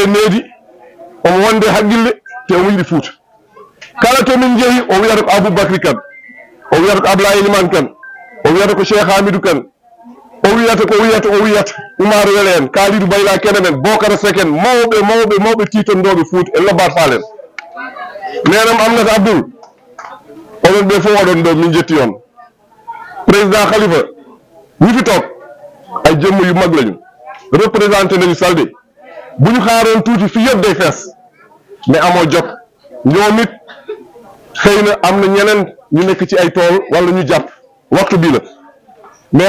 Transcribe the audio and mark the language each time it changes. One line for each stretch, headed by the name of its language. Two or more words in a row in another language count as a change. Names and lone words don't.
Fula: needi omo wonde haqqille te omo yiɗi Fouta kala to min jeehi o wiyata ko Aboubacry Kane o wiyata ko Ablaye Elimane Kane o wiyata ko Cheikh Hamidou Kane o wiyata Oumar Wele en Kalidou Bayla Kene men Bocara Seck en mawɓe titonɗoɓe Fouta e lobbat faalen nenam Aminata Abdoul onon ɓe fof oɗon ɗo min jetti on président Khalifa
Wolof: ñi fi toog ay jëmm yu mag lañu représenté nañu Saldé bu ñu xaaroon tuuti fii yëpp day fees mais amoo jot ñoom it xëy na am na ñeneen ñu nekk ci ay tool wala ñu jàpp waxtu bii la mais